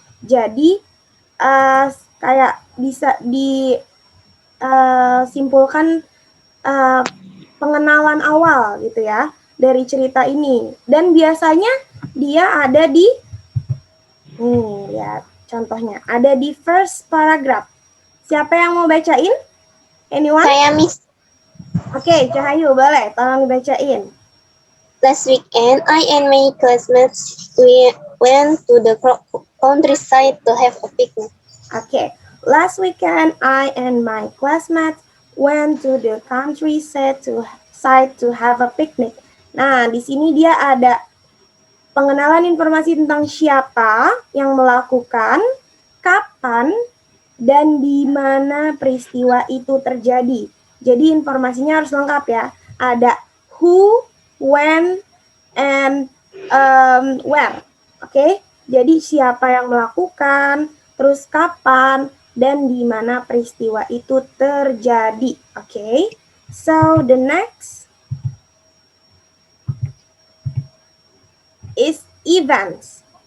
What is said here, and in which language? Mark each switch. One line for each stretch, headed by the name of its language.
Indonesian: Jadi, kayak bisa disimpulkan pengenalan awal gitu ya dari cerita ini. Dan biasanya dia ada di lihat contohnya, ada di
English: first paragraph.
Indonesian: Siapa yang mau bacain?
English: Anyone?
Indonesian: Saya, Miss. Oke, Cahayu, boleh tolong dibacain.
English: Last weekend, I and my classmates went to the countryside to have a picnic. Oke, last weekend I and my classmates went to the countryside to have a picnic.
Indonesian: Nah, di sini dia ada pengenalan informasi tentang siapa yang melakukan, kapan, dan di mana peristiwa itu terjadi. Jadi informasinya harus lengkap ya. Ada
English: who, when, and where.
Indonesian: Oke, jadi siapa yang melakukan, terus kapan, dan di mana peristiwa itu terjadi.
English: Oke, so the next is events.